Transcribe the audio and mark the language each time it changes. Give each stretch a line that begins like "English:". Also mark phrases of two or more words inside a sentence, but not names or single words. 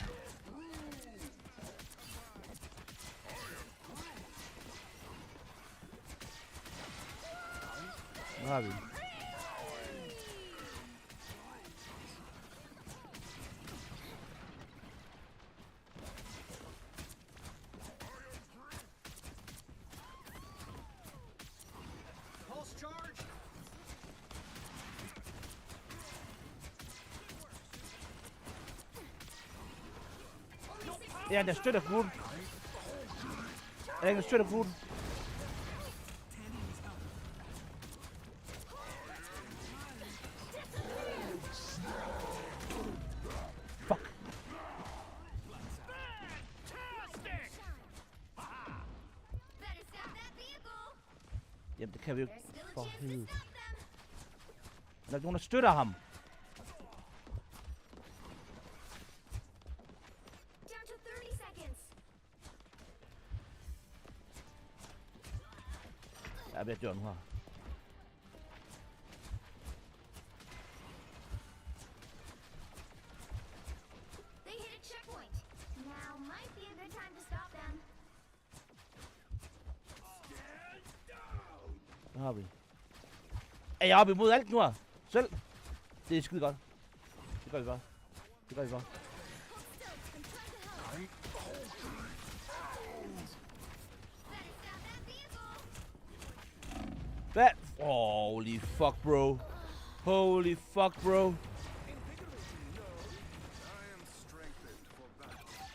English: Abi. Pulse charge.
Danish: Ja, der støtter gut. Der støtter gut. Fuck.
English: Better stop that vehicle.
Danish: Jamen, det kan vi jo ikke.
English: There's still a
Danish: For
English: chance to
Danish: helvede.
English: stop them.
Danish: Der er ikke nogen, der støtter ham.
English: Down to 30 seconds.
Danish: Jeg er ved at dø nu her.
English: They hit a checkpoint. Now might be a good time to stop them.
Danish: Hvad har vi? Er jeg oppe imod alt nu her? Selv? Det er skide godt. Det gør vi bare.
English: Hold still. I'm trying to help. Better stop that vehicle. Hvad? Holy fuck, bro. Holy fuck, bro. I am strengthened for battle.